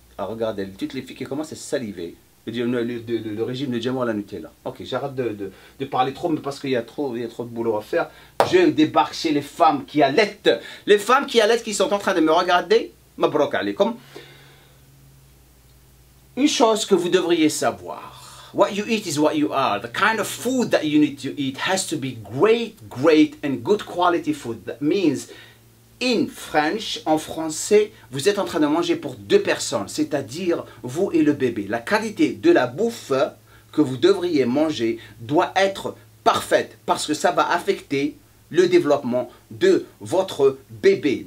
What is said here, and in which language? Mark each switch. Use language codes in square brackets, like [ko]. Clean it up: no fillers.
[fr] Ah, regardez, toutes les filles qui commencent à saliver. Le régime de Djemou à la Nutella. Ok, j'arrête de parler trop, mais parce qu'il y a trop de boulot à faire. Je débarque chez les femmes qui allaitent. Les femmes qui allaitent, qui sont en train de me regarder. [ar] Mabrouk alaykoum. [fr] Une chose que vous devriez savoir. [en] What you eat is what you are. The kind of food that you need to eat has to be great and good quality food. That means... In French, [fr] en français, vous êtes en train de manger pour 2 personnes, c'est-à-dire vous et le bébé. La qualité de la bouffe que vous devriez manger doit être parfaite parce que ça va affecter le développement de votre bébé.